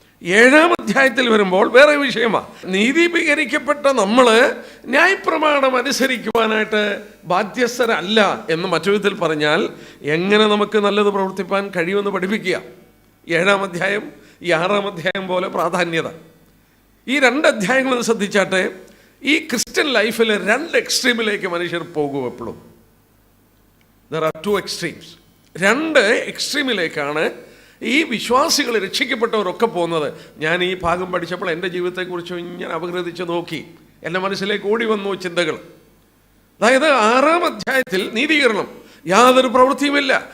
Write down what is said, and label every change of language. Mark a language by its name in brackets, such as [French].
[Malayalam] 7-ാം അധ്യായത്തിൽ വരുമ്പോൾ വേറെ വിഷയമാണ്. നീതീകരിക്കപ്പെട്ട നമ്മൾ ന്യായപ്രമാണം അനുസരിക്കുവാനായിട്ട് ബാധ്യസ്ഥരല്ല എന്ന് മറ്റു വിധത്തിൽ പറഞ്ഞാൽ എങ്ങനെ നമുക്ക് നല്ലത് പ്രവർത്തിപ്പാൻ കഴിയുമെന്ന് പഠിപ്പിക്കുക. 7-ാം അധ്യായം ഈ 6-ാം അധ്യായം പോലെ പ്രാധാന്യത. ഈ 2 അധ്യായങ്ങളും ശ്രദ്ധിച്ചാട്ടെ, ഈ ക്രിസ്ത്യൻ ലൈഫിൽ 2 എക്സ്ട്രീമിലേക്ക് മനുഷ്യർ പോകും. എപ്പോഴും [English] there are 2 extremes. [Malayalam] 2 എക്സ്ട്രീമിലേക്കാണ് ഈ വിശ്വാസികൾ, രക്ഷിക്കപ്പെട്ടവരൊക്കെ പോകുന്നത്. ഞാൻ ഈ ഭാഗം പഠിച്ചപ്പോൾ എൻ്റെ ജീവിതത്തെക്കുറിച്ച് ഞാൻ അപഗ്രഥിച്ച് നോക്കി. എൻ്റെ മനസ്സിലേക്ക് ഓടി വന്നു ചിന്തകൾ. അതായത് 6-ാം അധ്യായത്തിൽ നീതീകരണം, യാതൊരു പ്രവൃത്തിയുമില്ല.